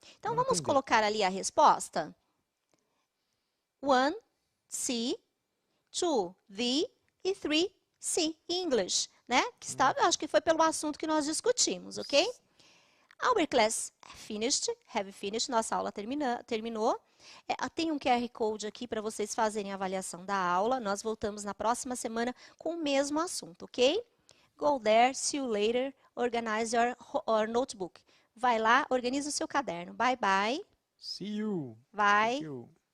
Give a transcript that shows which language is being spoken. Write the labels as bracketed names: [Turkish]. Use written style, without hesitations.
[Portuguese] Então, vamos colocar ali a resposta? 1C, 2D e 3C, English, né? Que está, acho que foi pelo assunto que nós discutimos, ok? [English] Our class have finished, [Portuguese] nossa aula terminou. Tem um QR Code aqui para vocês fazerem a avaliação da aula. Nós voltamos na próxima semana com o mesmo assunto, ok? [English] Go there, see you later, organize your notebook. [Portuguese] Vai lá, organiza o seu caderno. [English] Bye, bye. See you. Bye. Thank you.